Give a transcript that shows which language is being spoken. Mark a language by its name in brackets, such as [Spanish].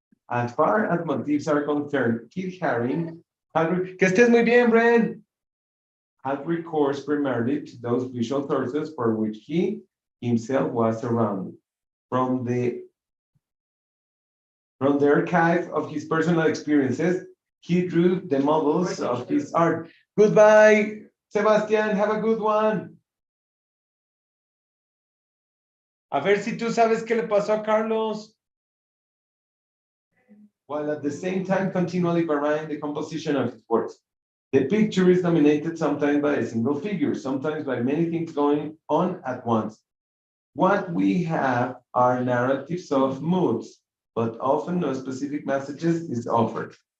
[English] As far as motifs are concerned, Keith Haring [Spanish] que estés muy bien, Bren, [English] had recourse primarily to those visual sources for which he himself was surrounded. From the archive of his personal experiences, he drew the models of his art. Goodbye, Sebastián, have a good one. [Spanish] A ver si tú sabes qué le pasó a Carlos. [English] While at the same time continually varying the composition of his works. The picture is dominated sometimes by a single figure, sometimes by many things going on at once. What we have are narratives of moods, but often no specific messages is offered.